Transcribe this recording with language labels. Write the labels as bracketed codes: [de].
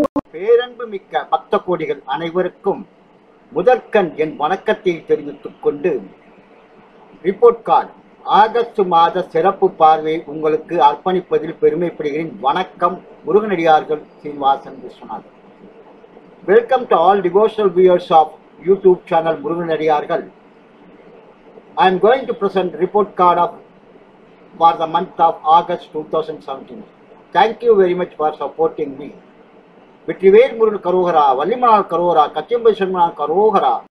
[ta] பேரன்பு மிக்க பக்த கோடிகள் அனைவருக்கும் முதற்கண் என் வணக்கத்தை தெரிவித்துக் கொண்டு ரிப்போர்ட் கார்டு ஆகஸ்ட் மாத சிறப்பு பார்வை உங்களுக்கு அர்ப்பணிப்பதில் பெருமைப்படுகிறேன். வணக்கம். [en] Muruganadiyargal Srinivasan Viswanathan. Welcome to all devotional viewers of YouTube channel Muruganadiyargal. I am going to present report card for the month of August 2017. Thank you very much for supporting me. [ta] Vetrivel Murugan கரோகரா, வள்ளிமலால் கரோகரா, கச்சியம்பை Shanmugan கரோகரா.